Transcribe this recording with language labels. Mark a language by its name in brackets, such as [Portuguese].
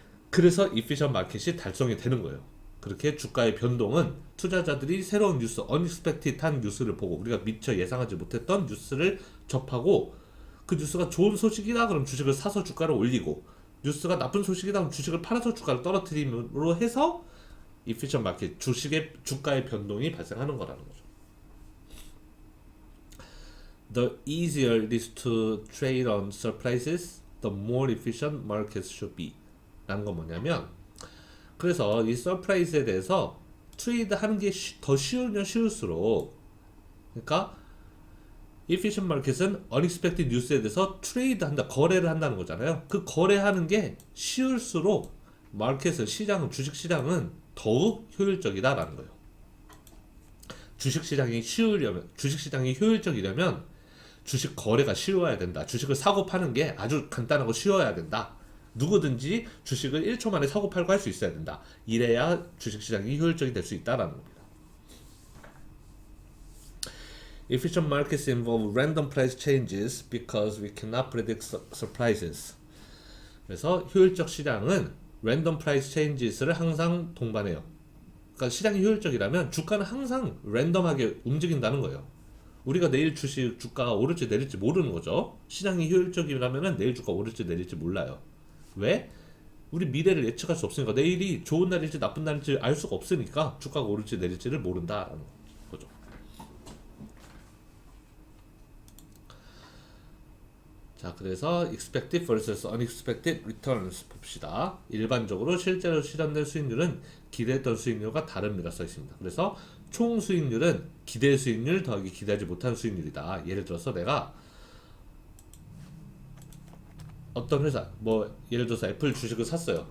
[Korean] 그래서 efficient market이 달성이 되는 거예요. 그렇게 주가의 변동은 투자자들이 새로운 뉴스, unexpected한 뉴스를 보고, 우리가 미처 예상하지 못했던 뉴스를 접하고, 그 뉴스가 좋은 소식이다 그럼 주식을 사서 주가를 올리고, 뉴스가 나쁜 소식이다 그럼 주식을 팔아서 주가를 떨어뜨림으로 해서 efficient market, 주가의 변동이 발생하는 거라는 거죠. [English] The easier it is to trade on surprises, the more efficient markets should be. [Korean] 라는 건 뭐냐면, 그래서 이 서프라이즈에 대해서 트레이드 하는 게 더 쉬우면 쉬울수록, 그러니까 efficient market은 unexpected news에 대해서 트레이드 한다, 거래를 한다는 거잖아요. 그 거래하는 게 쉬울수록 마켓은, 시장은, 주식 시장은 더욱 효율적이다라는 거예요. 주식 시장이 효율적이려면 주식 거래가 쉬워야 된다. 주식을 사고 파는 게 아주 간단하고 쉬워야 된다. 누구든지 주식을 1초 만에 사고 팔고 할 수 있어야 된다. 이래야 주식 시장이 효율적이 될 수 있다라는 겁니다. [English] Efficient markets involve random price changes because we cannot predict surprises. [Korean] 그래서 효율적 시장은 [English] random price changes [Korean] 를 항상 동반해요. 그러니까 시장이 효율적이라면 주가는 항상 랜덤하게 움직인다는 거예요. 우리가 내일 주식 주가가 오를지 내릴지 모르는 거죠. 시장이 효율적이라면 내일 주가 오를지 내릴지 몰라요. 왜? 우리 미래를 예측할 수 없으니까. 내일이 좋은 날일지 나쁜 날일지 알 수가 없으니까 주가가 오를지 내릴지를 모른다라는 거죠. 자, 그래서 [English] expected vs unexpected returns [Korean] 봅시다. 일반적으로 실제로 실현된 수익률은 기대했던 수익률과 다릅니다 써 있습니다. 그래서 총 수익률은 기대 수익률 더하기 기대하지 못한 수익률이다. 예를 들어서 내가 어떤 회사, 뭐 예를 들어서 애플 주식을 샀어요.